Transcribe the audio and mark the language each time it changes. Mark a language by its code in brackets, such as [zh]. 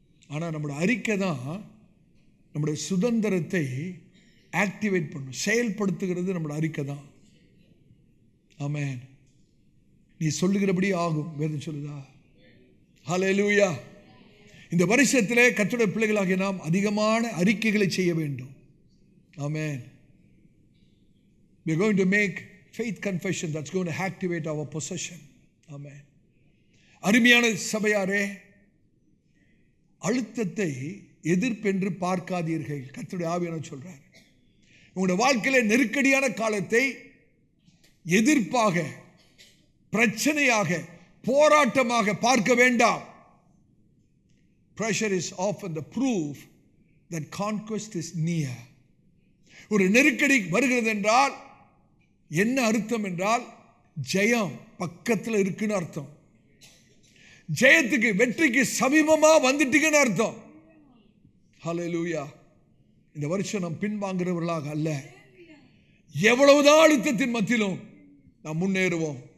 [ta] ஆனால் நம்முடைய அறிக்கை தான் நம்முடைய சுதந்திரத்தை ஆக்டிவேட் பண்ணும், செயல்படுத்துகிறது நம்முடைய அறிக்கை தான். ஆமென். நீ சொல்லுகிறபடி ஆகும், வேதம் சொல்லுதா? ஹல்லேலூயா. இந்த வருஷத்திலே கர்த்தருடைய பிள்ளைகளாகிய நாம் அதிகமான அறிக்கைகளை செய்ய வேண்டும். ஆமென். [en] We are going to make faith confession that's going to activate our possession. Amen. [ta] அருமையான சபையாரே, அழுத்தத்தை எதிர்ப்பென்று பார்க்காதீர்கள். கர்த்தருடைய ஆவியானவர் சொல்றார், உங்களுடைய வாழ்க்கையில நெருக்கடியான காலத்தை எதிர்ப்பாக, பிரச்சனையாக, போராட்டமாக பார்க்க வேண்டாம். [en] Pressure is often the proof that conquest is near. [ta] ஒரு நெருக்கடி வருகிறது என்றால் என்ன அர்த்தம் என்றால் ஜெயம் பக்கத்தில் இருக்குன்னு அர்த்தம். ஜெயத்துக்கு, வெற்றிக்கு சமீபமா வந்துட்டீங்கன்னு அர்த்தம். ஹல்லேலூயா. இந்த வருஷம் நாம் பின்வாங்குறவர்களாக அல்ல. எவ்வளவுதான் அழுத்தத்தின் மத்தியிலும் நாம் முன்னேறுவோம்.